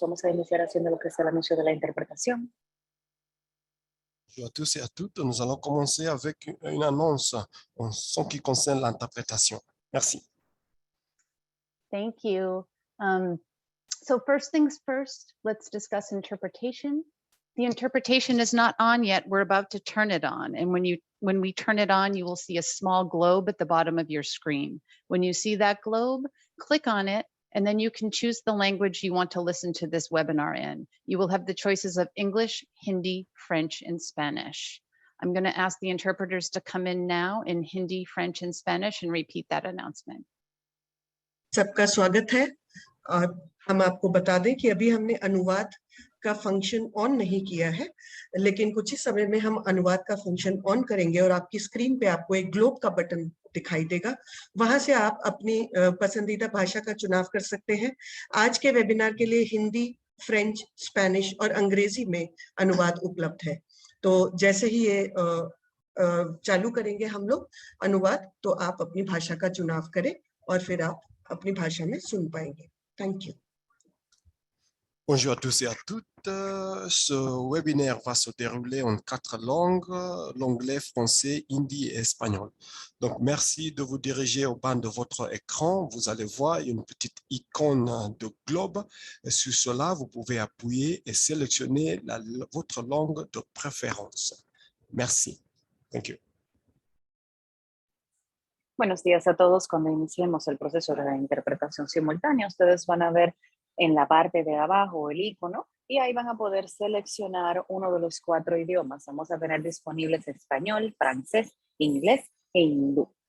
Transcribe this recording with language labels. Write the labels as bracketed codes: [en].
[es] Vamos a iniciar haciendo lo que es el anuncio de la interpretación. [fr] Bonjour à tous et à toutes. Nous allons commencer avec une annonce en ce qui concerne l'interprétation. Merci. [en] Thank you. So first things first, let's discuss interpretation. The interpretation is not on yet. We're about to turn it on. And when we turn it on, you will see a small globe at the bottom of your screen. When you see that globe, click on it, and then you can choose the language you want to listen to this webinar in. You will have the choices of English, Hindi, French, and Spanish. I'm going to ask the interpreters to come in now in Hindi, French, and Spanish and repeat that announcement. [hi] सबका स्वागत है और हम आपको बता दें कि अभी हमने अनुवाद का फंक्शन ऑन नहीं किया है, लेकिन कुछ ही समय में हम अनुवाद का फंक्शन ऑन करेंगे और आपकी स्क्रीन पे आपको एक ग्लोब का बटन दिखाई देगा। वहां से आप अपनी पसंदीदा भाषा का चुनाव कर सकते हैं। आज के वेबिनार के लिए हिंदी, फ्रेंच, स्पेनिश और अंग्रेजी में अनुवाद उपलब्ध है। तो जैसे ही ये चालू करेंगे हम लोग अनुवाद, तो आप अपनी भाषा का चुनाव करें और फिर आप अपनी भाषा में सुन पाएंगे। [en] Thank you. [fr] Bonjour à tous et à toutes. Ce webinaire va se dérouler en 4 langues, l'anglais, français, hindi et espagnol. Donc, merci de vous diriger au bas de votre écran. Vous allez voir une petite icône de globe. Et sur cela, vous pouvez appuyer et sélectionner votre langue de préférence. Merci. [en] Thank you. [es] Buenos días a todos. Cuando iniciemos el proceso de la interpretación simultánea, ustedes van a ver en la parte de abajo el icono y ahí van a poder seleccionar uno de los 4 idiomas. Vamos a tener disponibles español, francés, inglés e hindú.